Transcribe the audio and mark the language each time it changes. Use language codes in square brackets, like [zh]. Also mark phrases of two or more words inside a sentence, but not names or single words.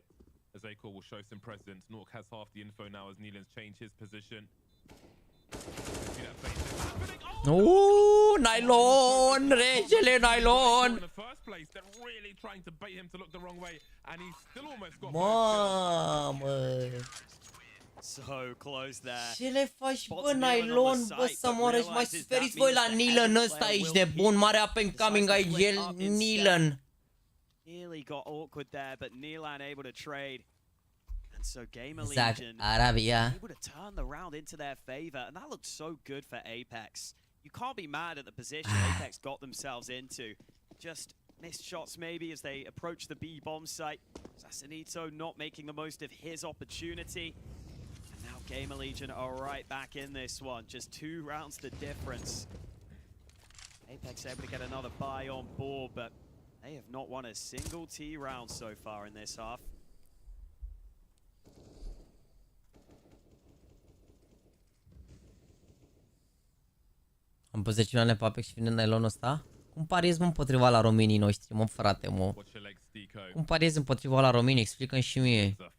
[en] As Acor will show some presence. Nork has half the info now as Neelan's changed his position. [ro] Oh, nylon! Regele nylon! [en] In the first place, they're really trying to bait him to look the wrong way, and he's still almost got. [ro] Mamă! [en] So close there. [ro] Ce le faci, bă, nylon, bă, să moară și mai suferiți voi la Neelan ăsta, aici de bun, mare [en] up and coming [ro] aici, el, Neelan. [en] Nearly got awkward there, but Neelan able to trade. And so Gamer [ro] Exact, [en] Legion Arabia. able to turn the round into their favor, and that looks so good for Apex. You can't be mad at the position Apex got themselves into. Just missed shots maybe as they approach the B bomb site. Assassinito not making the most of his opportunity. Gamer Legion are right back in this one. Just 2 rounds the difference. Apex able to get another buy on board, but they have not won a single T round so far in this half. [ro] Am pus deciunile pe Apex și vine nylonul ăsta? Cum pariezi, mă, împotriva la românii noștri, mă, frate, mă? Cum pariezi împotriva la românii? Explică-mi și mie.